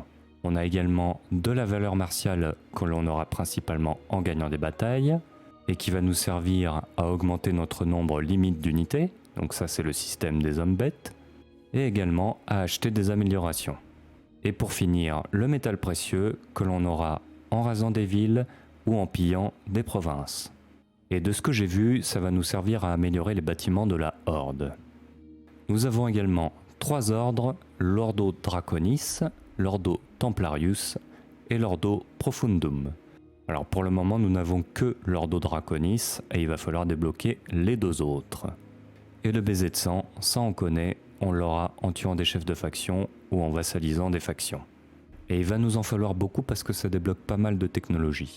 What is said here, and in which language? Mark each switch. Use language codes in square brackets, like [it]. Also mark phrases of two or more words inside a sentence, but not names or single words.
[fr] On a également de la valeur martiale, que l'on aura principalement en gagnant des batailles, et qui va nous servir à augmenter notre nombre limite d'unités, donc ça c'est le système des hommes bêtes, et également à acheter des améliorations. Et pour finir, le métal précieux que l'on aura en rasant des villes ou en pillant des provinces. Et de ce que j'ai vu, ça va nous servir à améliorer les bâtiments de la Horde. Nous avons également 3 ordres, l'Ordo Draconis, l'Ordo Templarius et l'Ordo Profundum. Alors pour le moment, nous n'avons que l'Ordo Draconis et il va falloir débloquer les 2 autres. Et le baiser de sang, ça on connaît, on l'aura en tuant des chefs de faction ou en vassalisant des factions. Et il va nous en falloir beaucoup parce que ça débloque pas mal de technologies.